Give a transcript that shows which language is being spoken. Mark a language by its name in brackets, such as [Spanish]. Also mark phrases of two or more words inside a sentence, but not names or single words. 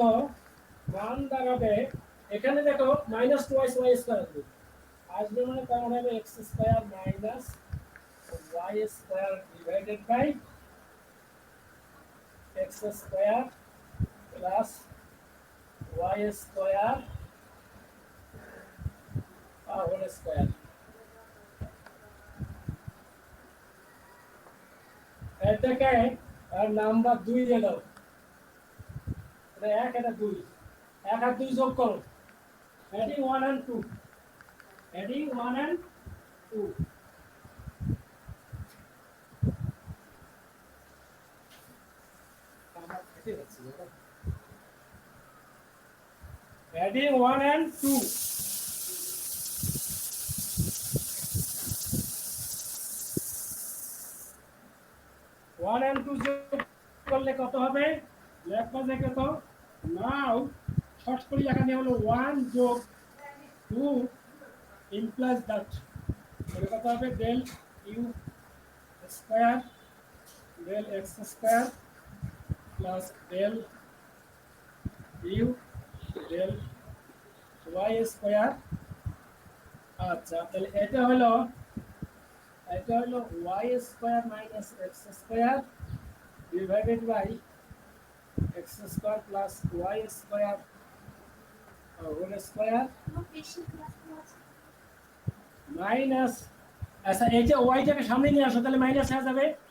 [Bangla] মান দাঁড়াবে এখানে দেখো [English] minus twice y square [Bangla] আসবে মানে তার মানে হবে [English] x square minus y square divided by x square plus y square whole square. [Bangla] এটাকে আর নাম্বার 2 দিয়ে দাও। এটা 1 এটা 2, 1 আর 2 যোগ করো, [English] adding 1 and 2, adding 1 and 2, adding 1 and 2, 1 and 2 [Bangla] যোগ করলে কত হবে? লেখা দেখে তো নাও শর্ট করে লেখা নিয়ে হলো 1 যোগ 2 [English] implies that [Bangla] তাহলে কত হবে? [English] del u square del x square plus del u del y square. [Bangla] আচ্ছা তাহলে এটা হলো [English] y square minus x square divided by x square plus y square whole square minus, [Bangla] আচ্ছা এই যে ওয়াইটাকে সামনে নিয়ে আসো তাহলে মাইনাস হয়ে যাবে।